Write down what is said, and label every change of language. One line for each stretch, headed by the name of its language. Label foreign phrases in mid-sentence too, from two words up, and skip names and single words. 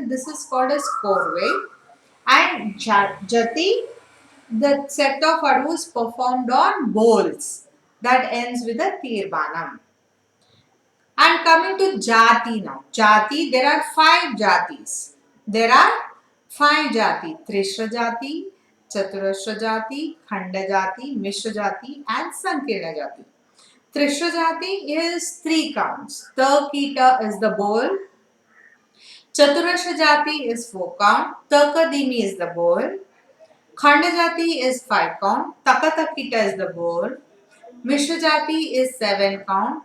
English: This is called as Korve. And Jati, the set of adavus performed on bowls that ends with a tirmanam. And coming to Jati now. Jati, there are 5 Jatis. There are 5 Jati. Trishra Jati, Chaturashra Jati, Khanda Jati, Mishra Jati and Sankirna Jati. Trishra Jati is 3 counts. Kita is the bowl. Chaturashra Jati is 4 count. Takadimi is the bowl. Khanda Jati is 5 count. Takatakita is the bowl. Mishra Jati is 7 count.